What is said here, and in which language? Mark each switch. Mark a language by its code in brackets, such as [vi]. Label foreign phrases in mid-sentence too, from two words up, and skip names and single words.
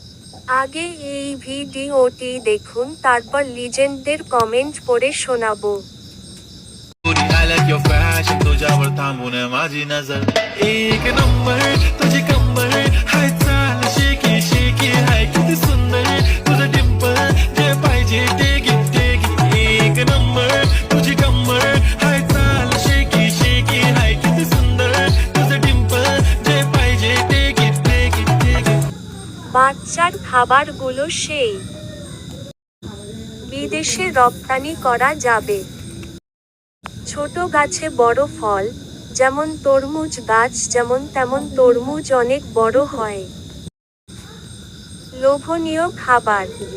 [bn] আগে এই ভিডিওটি দেখুন, তারপর লিজেন্ডদের কমেন্ট পড়ে শোনাবো। [mr] आलक यो फॅशन तुझ्यावर थांबून माझी नजर एक नंबर तुझी कंबर हाय चाल शेकी शेकी हाय किती सुंदर तुझं डिंपल जे पाहिजे ते घे एक नंबर तुझी कंबर हाय चाल शेकी शेकी हाय किती सुंदर तुझं डिंपल जे पाहिजे ते घे। [bn] বাচ্চার খাবারগুলো সেই বিদেশে রপ্তানি করা যাবে। ছোট গাছে বড় ফল, যেমন তরমুজ গাছ যেমন তেমন তরমুজ অনেক বড় হয়। লোভনীয় খাবার।